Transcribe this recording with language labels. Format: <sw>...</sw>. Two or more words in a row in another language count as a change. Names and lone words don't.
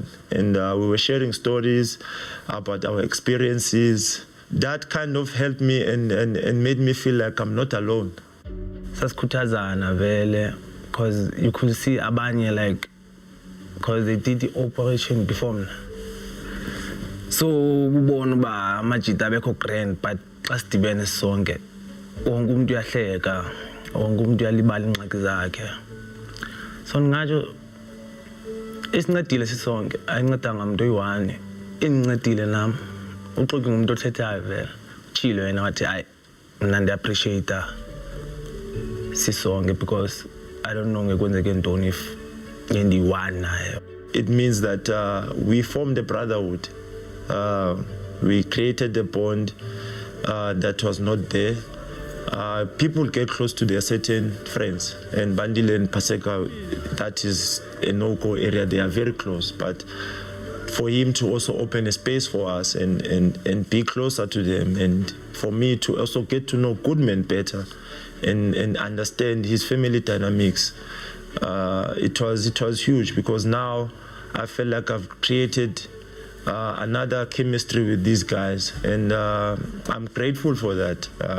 <en>And we were sharing stories about our experiences. That kind of helped me and made me feel like I'm not alone.</en> <xh>Sasikhuthazana vele,</xh> <en>because you could see abanye like, because they did the operation before me.</en> <xh>So ubona uba amajita abekho grand, but xa sidibene sonke wonke umuntu uyahleka, wonke umuntu uyalibala ingxaki zakhe. So ngingatsho isincedile sisonke, ayincedanga umuntu oyi-1, indincedile nami. Uxoki ngumuntu othethayo vele, utshilo yena wathi hayi mna ndiappreciate sisonke,</xh> <en>because I don't know</en> <xh>ngekwenzeke ntoni</xh> <en>if</en> <xh>ngendi-1 nayo.</xh> <en>It means that we formed a brotherhood. We created a bond that was not there. People get close to their certain friends, and Bandile and Paseka, that is a no-go area. They are very close, but for him to also open a space for us and be closer to them, and for me to also get to know Goodman better and understand his family dynamics, it was huge, because now I feel like I've created another chemistry with these guys, and I'm grateful for that.</en>